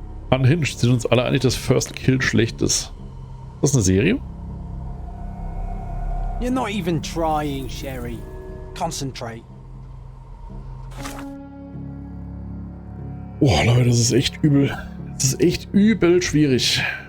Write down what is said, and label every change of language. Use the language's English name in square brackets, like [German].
[German] Unhinged sind uns alle einig, dass First Kill schlecht ist. Ist das eine Serie? [English] You're not even trying, Sherry. Concentrate. [German] Oh Leute, das ist echt übel. Das ist echt übel schwierig.